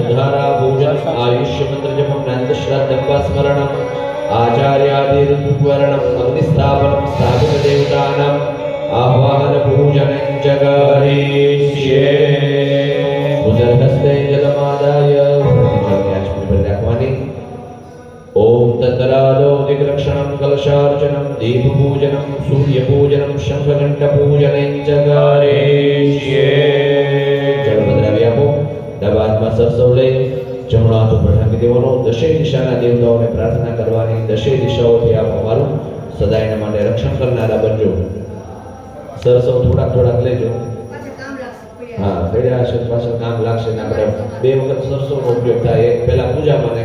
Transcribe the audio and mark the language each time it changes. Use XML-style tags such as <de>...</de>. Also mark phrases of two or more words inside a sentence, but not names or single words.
<sa>जलधारा पूजन आयुष्य मंत्र जपम नंद श्रद्धा स्मरणम आचार्यादि ऋतुवर्णम अग्निस्थापनम स्थापित देवतानाम आह्वान पूजनं च करिष्ये उदरहस्ते जलमादाय ओम तत्रादोदिग्रक्षणं कलशार्चनं दीपपूजनं सूर्यपूजनं शंखघंटपूजनं च करिष्ये जलभद्रावी</sa> <gu>આપો ડાબા હાથમાં સરસવ લઈ જમણો હાથ ઉપર ઢાંકી દેવાનો દશે દિશાના દેવતાઓને પ્રાર્થના કરવાની દશે દિશાઓથી આપ અમારું સદાયના માટે રક્ષણ કરનારા બનજો સરસવ થોડાક લેજો હા પડ્યા છે પાછળ કામ લાગશે ને આપણે બે વખત સરસવનો ઉપયોગ થાય એક પહેલા પૂજામાં ને</gu>